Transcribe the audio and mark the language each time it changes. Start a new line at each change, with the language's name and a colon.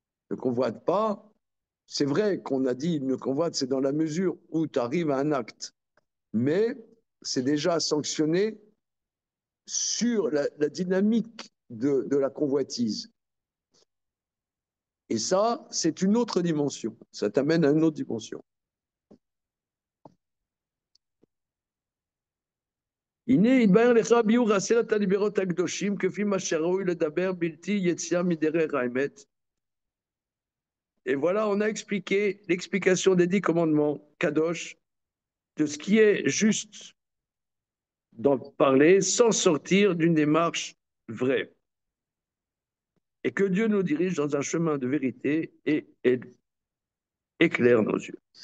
French: Ne convoite pas, c'est vrai qu'on a dit ne convoite, c'est dans la mesure où tu arrives à un acte. Mais c'est déjà sanctionné sur la dynamique de la convoitise. Et ça, c'est une autre dimension. Ça t'amène à une autre dimension.
Hebrew: הנה יתבהר לך ביאור עשרת הדיברות הקדושים כפי מה שראוי לדבר בלתי יציאה מדרך האמת.
French: Et voilà, on a expliqué l'explication des 10 commandements Kadosh, de ce qui est juste d'en parler sans sortir d'une démarche vraie. Et que Dieu nous dirige dans un chemin de vérité et éclaire nos yeux.